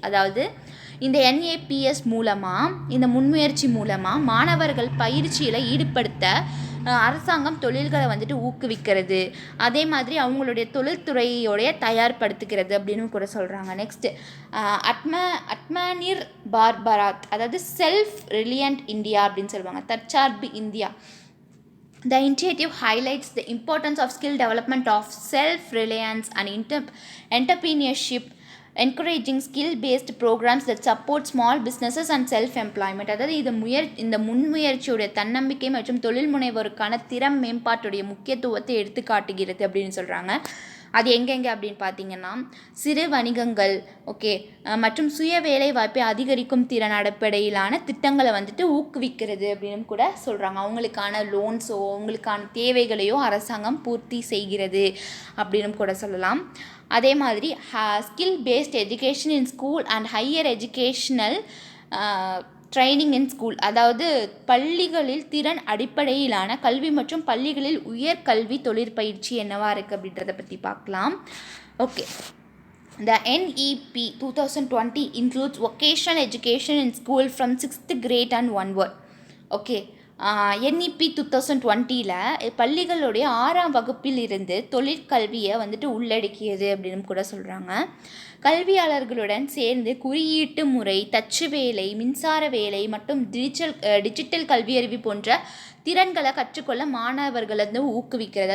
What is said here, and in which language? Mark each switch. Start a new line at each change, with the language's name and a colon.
Tamil: அதாவது இந்த NAPS மூலமாக, இந்த முன்முயற்சி மூலமாக மாணவர்கள் பயிற்சியில் ஈடுபடுத்த அரசாங்கம் தொழில்களை வந்துட்டு ஊக்குவிக்கிறது, அதே மாதிரி அவங்களுடைய தொழில்துறையோடைய தயார்படுத்துகிறது அப்படின்னு கூட சொல்கிறாங்க. நெக்ஸ்ட்டு அட்மானிர் பார்பராத், அதாவது செல்ஃப் ரிலியன்ட் இந்தியா அப்படின்னு சொல்லுவாங்க, தற்சார்பு India.
English: The initiative highlights the importance of skill development of self-reliance and entrepreneurship, encouraging skill-based programs that support small businesses and self-employment.
Tamil: அதாவது இந்த முன்முயற்சியுடைய தன்னம்பிக்கை மற்றும் தொழில் முனைவோருக்கான திறம் மேம்பாட்டுடைய முக்கியத்துவத்தை எடுத்து காட்டுகிறது அப்படின்னு சொல்கிறாங்க. அது எங்கெங்கே அப்படின்னு பார்த்தீங்கன்னா சிறு வணிகங்கள், ஓகே, மற்றும் சுய வேலை வாய்ப்பை அதிகரிக்கும் திறன் அடிப்படையிலான திட்டங்களை வந்துட்டு ஊக்குவிக்கிறது அப்படின்னு கூட சொல்கிறாங்க. அவங்களுக்கான லோன்ஸோ அவங்களுக்கான தேவைகளையோ அரசாங்கம் பூர்த்தி செய்கிறது அப்படின்னு கூட சொல்லலாம்.
English: அதே மாதிரி skill based education in school and higher educational training in school.
Tamil: அதாவது பள்ளிகளில் திறன் அடிப்படையிலான கல்வி மற்றும் பள்ளிகளில் உயர்கல்வி தொழிற்பயிற்சி என்னவா இருக்குது அப்படின்றத பற்றி பார்க்கலாம்.
English: Okay, the NEP 2020 includes vocational education in school from 6th grade and onward.
Tamil: Okay, NEP 2020 பள்ளிகளுடைய 6ஆம் வகுப்பில் இருந்து தொழிற்கல்வியை வந்துட்டு உள்ளடக்கியது அப்படின்னு கூட சொல்கிறாங்க. கல்வியாளர்களுடன் சேர்ந்து குறியீட்டு முறை, தச்சு வேலை, மின்சார வேலை மற்றும் டிஜிட்டல் கல்வியறிவு போன்ற திறன்களை கற்றுக்கொள்ள மாணவர்களை வந்து ஊக்குவிக்கிறது.